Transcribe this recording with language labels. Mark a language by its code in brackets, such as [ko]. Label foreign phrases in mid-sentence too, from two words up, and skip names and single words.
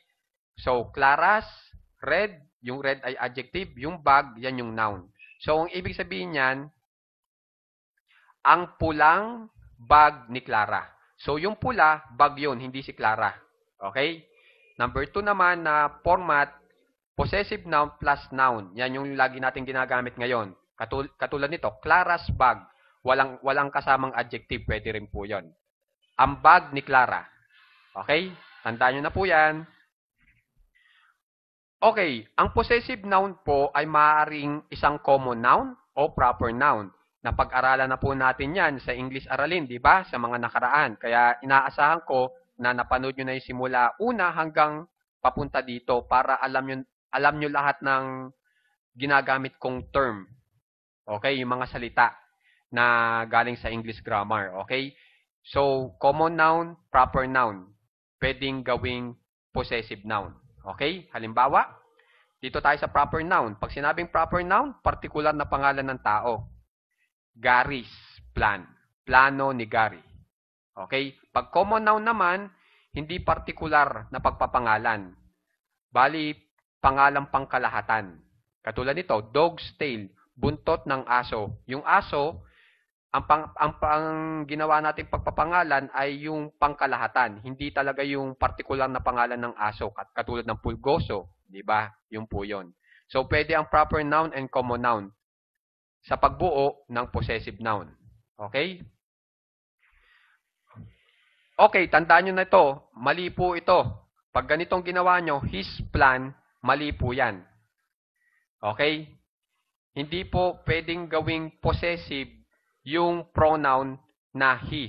[tl] So, Clara's, red, yung red ay adjective, yung bag, yan yung noun. So, ang ibig sabihin niyan, ang pulang bag ni Clara. So, yung pula, bag yun, hindi si Clara. Okay? Number 2 naman na format, [en] possessive noun plus noun. [tl] Yan yung lagi natin ginagamit ngayon. Katulad nito, Clara's bag. Walang kasamang adjective, pwede rin po yun. Ang bag ni Clara. Okay? Tandaan nyo na po yan. Okay, ang [en] possessive noun [tl] po ay maaaring isang [en] common noun [tl] o [en] proper noun. [tl] Napag-aralan na po natin yan sa English Aralin, di ba? Sa mga nakaraan. Kaya inaasahan ko na napanood nyo na yung simula una hanggang papunta dito para alam nyo lahat ng ginagamit kong term. Okay? Yung mga salita na galing sa [en] English grammar. [tl] Okay? [en] So, common noun, proper noun. [tl] Pwedeng gawing [en] possessive noun. [tl] Okay? Halimbawa, dito tayo sa [en] proper noun. [tl] Pag sinabing [en] proper noun, [tl] particular na pangalan ng tao. Gary's plan. Plano ni Gary. Okay? Pag [en] common noun [tl] naman, hindi partikular na pagpapangalan. Bali, pangalang pangkalahatan. Katulad nito, [en] dog's tail, [tl] buntot ng aso. Yung aso, ang ginawa nating pagpapangalan ay yung pangkalahatan. Hindi talaga yung partikular na pangalan ng aso. Katulad ng pulgoso. Di ba? Yung po yun. So, pwede ang [en] proper noun and common noun [tl] sa pagbuo ng [en] possessive noun. [tl] Okay? Okay, tandaan nyo na ito. Mali po ito. Pag ganitong ginawa nyo, [en] his plan, [tl] mali po yan. Okay? Hindi po pwedeng gawing possessive yung pronoun na he.